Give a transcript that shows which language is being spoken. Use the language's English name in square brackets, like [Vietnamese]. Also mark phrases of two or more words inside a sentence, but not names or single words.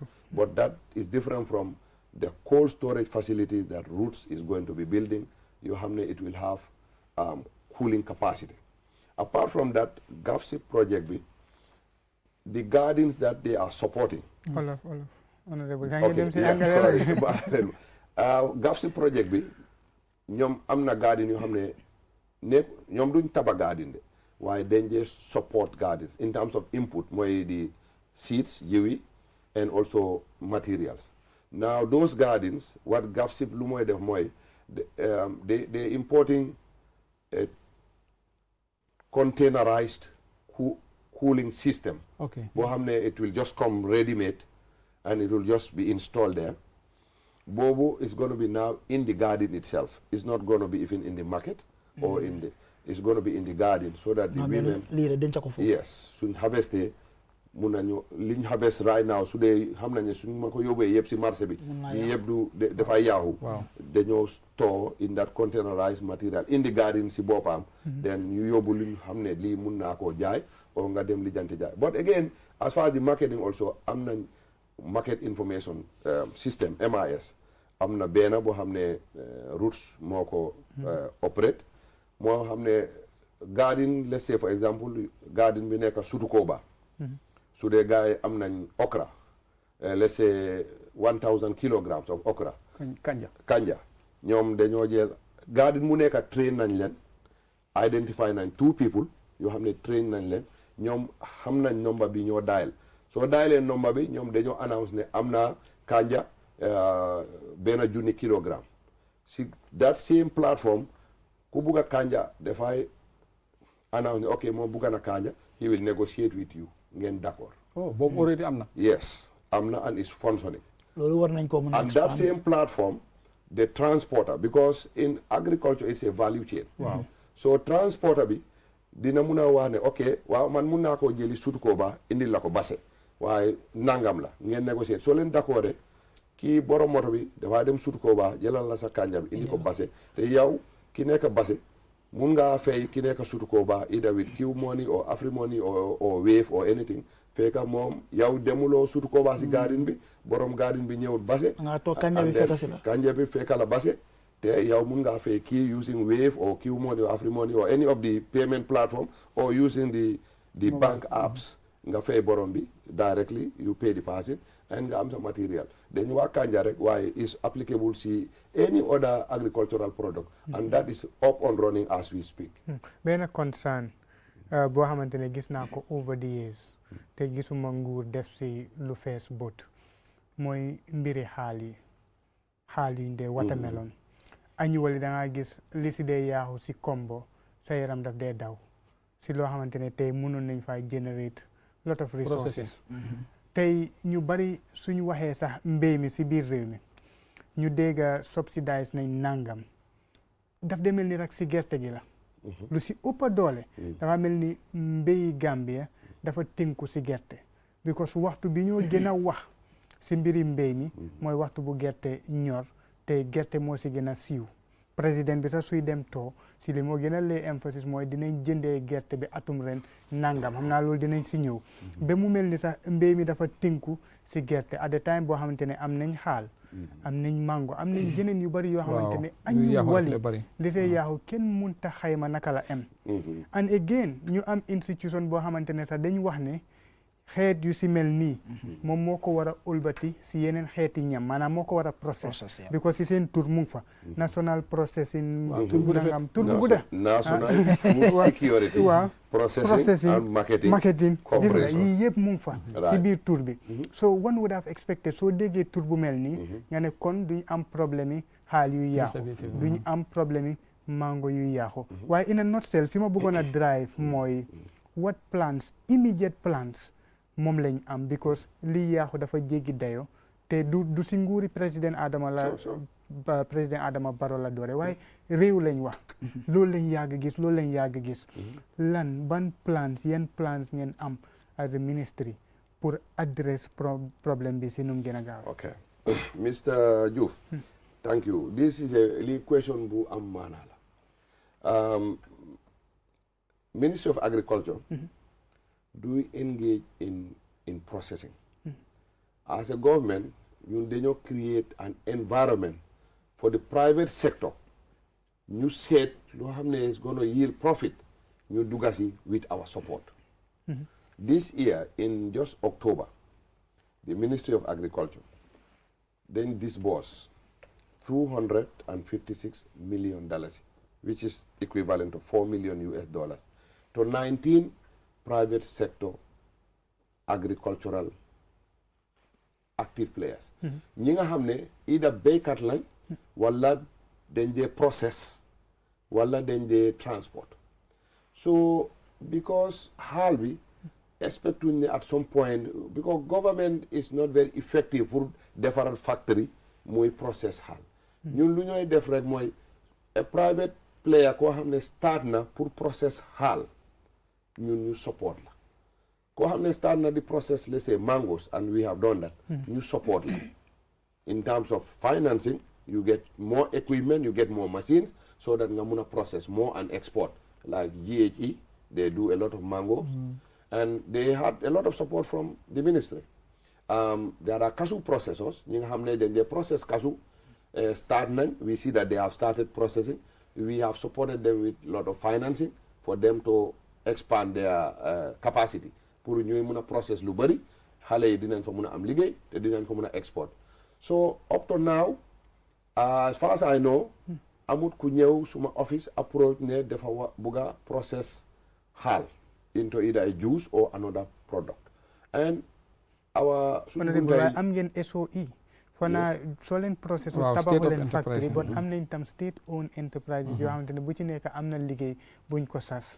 [English] But that is different from the cold storage facilities that Roots is going to be building. It will have cooling capacity. Apart from that, GAFSIP project, the gardens that they are supporting. Olaf, Honorable. Okay, sorry. GAFSIP project, [Wolof] ñom amna garden yoo xam ne ñoom duñ taba garden de waaye dañ dee [English] support gardens in terms of input [Wolof] mooy [English] the seeds [Wolof] jiwi [English] and also materials. Now those gardens what GAFSIP [Wolof] lu mooy def mooy [English] they importing a containerized cooling system. Okay. [Wolof] boo xam ne [English] it will just come ready made and it will just be installed there. Bobo is going to be now in the garden itself. It's not going to be even in the market or in the. It's going to be in the garden so that the women. Yes, soon harvest day. Liñ harvest right now. So they [Wolof] xam nañ suñ ma ko yóbbee yëpp si marché bi. Yëpp du dafay yaaxu. Dañoo [English] store in that containerized material in the garden [Wolof] si boppam. [English] Then you [Wolof] yóbbu liñ xam ne lii mun naa koo jaay or nga dem lijjanti jaay. [English] But again, as far as the marketing also, [Wolof] am nañ [English] market information system MIS. [Wolof] am na benn boo xam ne Roots moo ko operate moo xam ne garden [English] let's say for example [Wolof] garden bi nekk Sutukoba su dee gars yi am nañ okra [English] let's say 1000 kilograms of okra [Wolof] kanja ñoom dañoo jël garden mu nekk train nañ leen identify nañ 2 people yoo xam ne train nañ leen ñoom xam nañ number bi ñoo dial soo daalee number bi ñoom dañoo announce ne am na kanja benn 1,000 kilogramme si [English] that same platform [Wolof] ku bugg a kanja dafay announce ne ok moom bugg na kanja [English] he will negotiate with you [Wolof] ngeen d'accord. Oh, boobu already am na. [English] Yes [Wolof] am na [English] and is functioning. [Wolof] loolu war nañ ko mën a [English] and that expand. same platform the transporter, because in agriculture it's a value chain. Wow. [Wolof] So transporter bi dina mun a wax ne ok waaw man mun naa koo jëli sutu ko ba indil la ko base waaye nangam la ngeen négocier soo leen d'accord kii borom moto bi dafaa dem sutu ko ba jëlal la sa kànja bi indi ko base te yow ki nekk base mun ngaa fay ki nekk sutu ko ba [English] either with Q money or Afri money or Wave or anything [Wolof] fekka moom yow demuloo sutu ko ba si garden bi borom garden bi ñëwut base nga toog kanja bi fekk si la kanja bi fekka la base te yow mun ngaa fay kii [English] using Wave or Q money or Afri money or any of the payment platform or using the bank apps [Wolof] nga fay borom bi [English] directly you pay the person and [Wolof] nga am sa material dañu waa kanja rek waaye [English] is applicable [Wolof] si [English] any other agricultural product and that is up and running as we speak. [Wolof] benn concern boo xamante ne gis naa ko [English] over the years [Wolof] te gisuma nguur def si lu fees bot mooy mbiri xaal yi de [English] watermelon annually [Wolof] da ngaa gis li si dee yaaxu si kombo sa yaram daf dee daw si loo xamante ne tey mënoon nañ fay [English] generate lot of resources [Wolof] tey ñu bari suñu waxee sax mbéy mi si biir réew mi ñu dégg subsidize nañ nangam daf dee mel ni rek si gerte gi la lu si ëpp doole dafa mel ni mbéyi Gambia dafa tënku si gerte because waxtu bi ñoo gën a wax si mbiri mbéy mi mooy waxtu bu gerte ñor te gerte moo si gën a siiw président bi sax suy dem too si li moo gën a [English] lay emphasis [Wolof] mooy dinañ jëndee gerte bi atum ren nangam xam naa loolu dinañ si ñëw ba mu mel ni sax mbéy mi dafa tënku si gerte [English] at the time [Wolof] boo xamante ne am nañ xaal am nañ mango am nañ yeneen yu bari yoo xamante ne añu wali li see yaaxu kenn munta xayma naka la am and again ñu am institution boo xamante ne sax dañ wax ne xeet yu si mel nii moom moo ko war a ulbati si yeneen xeeti ñam maanaam moo ko war a process because si seen tur mu ngi fa [English] national processing [Wolof] nangam tur bu gudda [English] national food security [Wolof] waaw [English] processing and [Wolof] marketing gis nga yii yëpp mu ngi fa si biir tur bi [English] so one would have expected [Wolof] soo déggee tur bu mel nii nga ne kon duñ am problème yi xaal yuy yaaxu duñ am problème yi mango yuy yaaxu waaye [English] in a nutshell [Wolof] fi ma bëggoon a drive mooy [English] what plans immediate plans [Wolof] moom lañ am because lii yaaxu dafa jéggi dayo te du si nguuri président Adama la président Adama Barrow la doore waaye réew lañ wax loolu lañ yàgg gis lan ban plans yan plans ngeen am [English] as a ministry [Wolof] pour address problème bi si nu mu gën a gaaw. [English] Okay. Mr. Diouf, thank you. This is a question [Wolof] bu am maanaa la. [English] Ministry of Agriculture do engage in processing. As a government, they create an environment for the private sector. You said is going to yield profit. You do with our support. This year, in just October, the Ministry of Agriculture then disbursed $256 million, which is equivalent to $4 million US, to 19 private sector agricultural active players. [Wolof] ñi nga xam ne either béykat lañ wala dañ dee process wala dañ dee transport. [English] So because [Wolof] xaal bi expectuñ ne [English] at some point because government is not very effective pour defaral factory muy process xaal. [Wolof] ñun lu ñooy def rek mooy [English] a private player [Wolof] koo xam ne start na pour process xaal ñun ñu support la. Koo xam ne [English] start [Wolof] na di [English] process, let's say mangoes, and we have done that. You support la. In terms of financing, you get more equipment, you get more machines, so that [Wolof] nga muna [English] process more and export. Like GHE, they do a lot of mangoes, and they had a lot of support from the ministry. There are cashew processors. [Wolof] Ñi nga xam ne [English] they process cashew. Start nañ, we see that they have started processing. We have supported them with a lot of financing for them to expand their capacity. [Wolof] Pour ñuy mën a process lu bari xale yi dinañ fa mën a am liggéey te dinañ ko mën a export. [English] So up to now as far as I know [Wolof] amut ku ñëw suma [English] office approach [Wolof] ne dafa bugga [English] process xaal into either a juice or another product. And our [Wolof] am ngeen SOE fana soo leen process tabaxu leen factory but am nañ tam [English] state owned enterprises [Wolof] yoo xamante ne bu ci nekk am na liggéey buñ ko sas.